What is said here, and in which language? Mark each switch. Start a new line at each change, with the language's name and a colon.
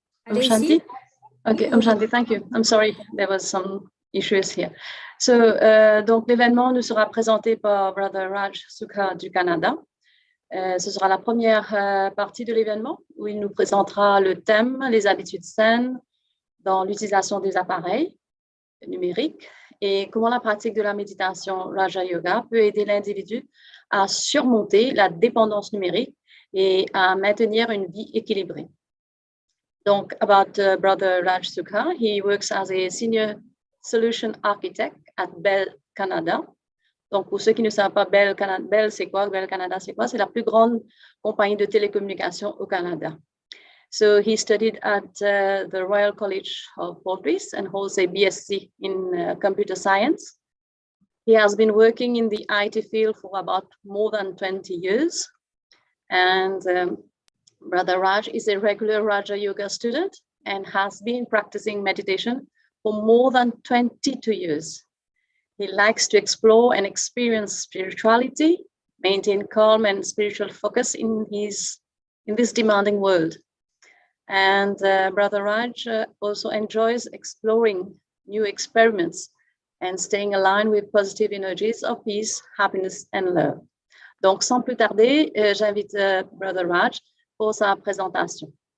English: Om Shanti? Okay, Om Shanti, thank you. I'm sorry, there was some issues here.
French: So, donc l'événement nous sera présenté par Brother Raj Sukha du Canada. Ce sera la première partie de l'événement où il nous présentera le thème, les habitudes saines dans l'utilisation des appareils numériques et comment la pratique de la méditation Raja Yoga peut aider l'individu à surmonter la dépendance numérique et à maintenir une vie équilibrée.
English: Donc, about Brother Raj Sukha, he works as a senior solution architect at Bell Canada.
French: Donc, pour ceux qui ne savent pas, Bell c'est quoi? Bell Canada, c'est quoi? C'est la plus grande compagnie de télécommunications au Canada.
English: So he studied at the Royal College of Portuguese and holds a BSc in computer science. He has been working in the IT field for about more than 20 years. And Brother Raj is a regular Raja Yoga student and has been practicing meditation for more than 22 years. He likes to explore and experience spirituality, maintain calm and spiritual focus in this demanding world. And Brother Raj also enjoys exploring new experiments and staying aligned with positive energies of peace, happiness, and love.
French: Donc, sans plus tarder, j'invite Brother Raj pour sa présentation.